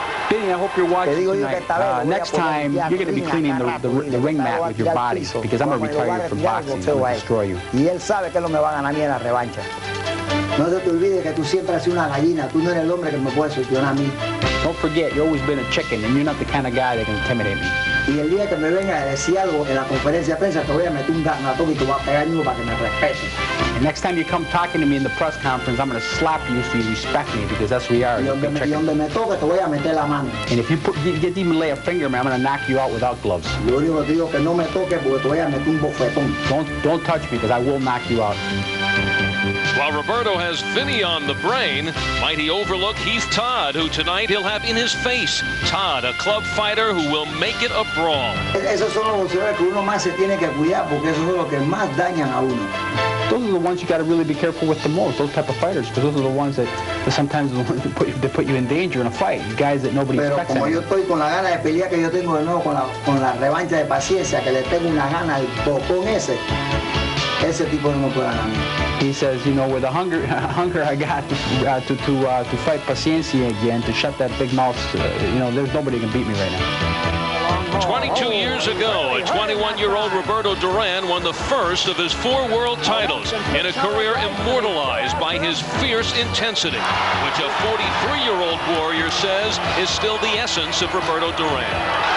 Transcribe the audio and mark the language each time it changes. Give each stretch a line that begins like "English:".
English: Benny, I hope you're watching tonight. Next time, you're going to be cleaning the ring mat with your body, because I'm going to retire you from boxing. I'm going to destroy you.
Spanish: Y él sabe que no me va a ganar ni en la revancha. No se te olvide que tú siempre has sido una gallina. Tú no eres el hombre que me puede solucionar a mí.
English: Don't forget, you've always been a chicken, and you're not the kind of guy that can intimidate me.
Spanish: Y el día que me venga a decir algo en la conferencia de prensa, te voy a meter un garnatón y te voy a pegar mismo para que me respetes.
English: And next time you come talking to me in the press conference, I'm going to slap you so you respect me, because that's who you are.
Spanish: Y donde me toque, te voy a meter la mano.
English: And if you get even lay a finger, man, I'm going to knock you out without gloves.
Spanish: Lo único que te digo que no me toque porque te voy a meter un bofetón.
English: Don't touch me, because I will knock you out. While Roberto has Vinny on the brain, might he overlook Heath Todd, who tonight he'll have in his face. Todd, a club fighter who will make it a brawl.
Spanish: Esos son los boxeadores que uno más se tiene que cuidar, porque esos son los que más dañan a uno.
English: Those are the ones you got to really be careful with the most, those type of fighters, because those are the ones that sometimes put you in danger in a fight. Guys that nobody expects.
Spanish: Pero como yo estoy con la gana de pelear que yo tengo de nuevo con la revancha de Paciencia, que le tengo una gana al bocón ese tipo no me puede ganar a mí.
English: He says, you know, with the hunger I got to fight Paciencia again, to shut that big mouth, you know, there's nobody can beat me right now. 22 years ago, a 21-year-old Roberto Duran won the first of his 4 world titles in a career immortalized by his fierce intensity, which a 43-year-old warrior says is still the essence of Roberto Duran.